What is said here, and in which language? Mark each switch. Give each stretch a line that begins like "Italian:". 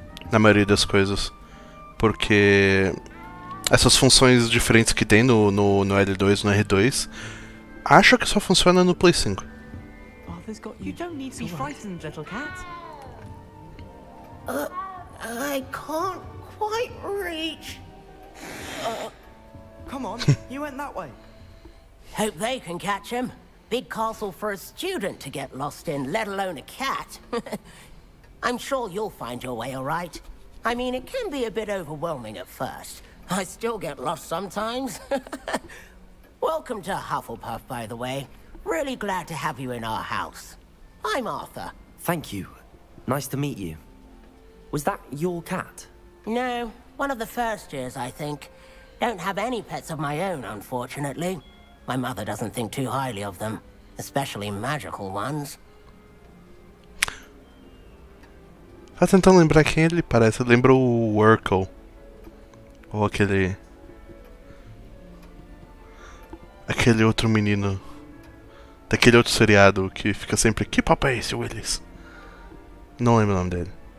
Portuguese: Na maioria das coisas. Porque essas funções diferentes que tem no L2 no R2, acho que só funciona no Play 5.
English: Arthur's got you. You don't need to be frightened, little cat. I can't quite reach. Come on, you went that way. Hope they can catch him. Big castle for a student to get lost in, let alone a cat. I'm sure you'll find your way all right. I mean, it can be a bit overwhelming at first. I still get lost sometimes. Welcome to Hufflepuff, by the way. Really glad to have you in our house. I'm Arthur. Thank you. Nice to meet you. Was that your cat? No, one of the first years, I think. Don't have any pets of my own, unfortunately. My mother doesn't think too highly of them, especially magical ones.
Portuguese: Tá tentando lembrar quem ele parece. Lembra o Urkel. Ou aquele outro menino daquele outro seriado que fica sempre... Que papo é esse, Willis? Não lembro o nome dele.